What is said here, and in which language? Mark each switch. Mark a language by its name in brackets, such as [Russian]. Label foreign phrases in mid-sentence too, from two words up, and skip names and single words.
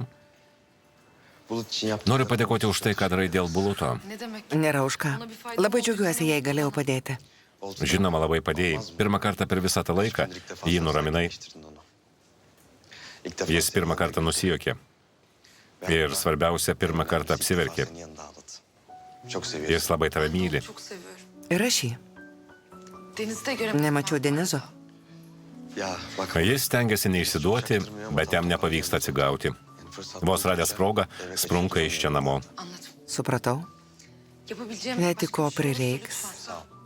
[Turkish] Bulut için yaptığın [Lithuanian] noriu padėkoti už tai, ką darai dėl Buluto. [Turkish] Ne demek? [Lithuanian] Nėra už ką. Labai džiaugiuosi, jei galėjau padėti. Žinoma, labai padėjai. Pirmą kartą per visą tą laiką jį nuraminai. Jis pirmą kartą nusijokė. Ir svarbiausia, pirmą kartą apsiverkė. Jis labai tave myli. [Turkish] Çok seviyorum. [Lithuanian] Ir aš jį. [Turkish] Denizde göremedim. [Lithuanian] Nemačiau Denizo. Jis stengiasi neišsiduoti, bet jam nepavyksta atsigauti. Vos radęs progą, sprunka iš čia namo. [Turkish] Anladım. [Lithuanian] Supratau. [Turkish] Yapabileceğim [Lithuanian] Jei [Turkish] başka [Lithuanian] tik ko [Turkish] bir şey [Lithuanian] prireiks. [Turkish] lütfen.